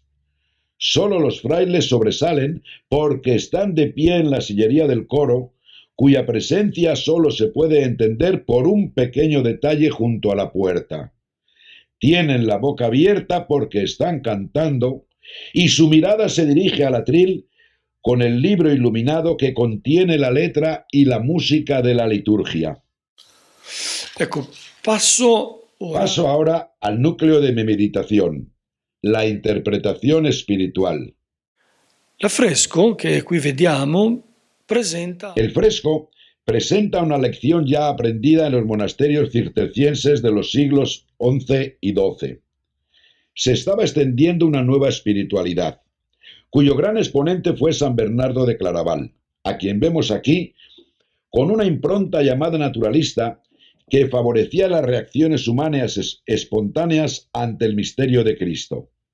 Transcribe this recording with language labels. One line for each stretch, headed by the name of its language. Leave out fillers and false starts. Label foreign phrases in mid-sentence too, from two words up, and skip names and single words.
Spanish: Solo los frailes sobresalen porque están de pie en la sillería del coro, cuya presencia solo se puede entender por un pequeño detalle junto a la puerta. Tienen la boca abierta porque están cantando y su mirada se dirige al atril con el libro iluminado que contiene la letra y la música de la liturgia.
Italian: Ecco, passo
Spanish: Paso ahora al núcleo de mi meditación, la interpretación espiritual.
Italian: L'affresco che qui vediamo presenta
Spanish: El fresco presenta una lección ya aprendida en los monasterios cistercienses de los siglos XI y XII. Se estaba extendiendo una nueva espiritualidad, cuyo gran exponente fue San Bernardo de Claraval, a quien vemos aquí con una impronta llamada naturalista que favorecía las reacciones humanas espontáneas ante el misterio de Cristo.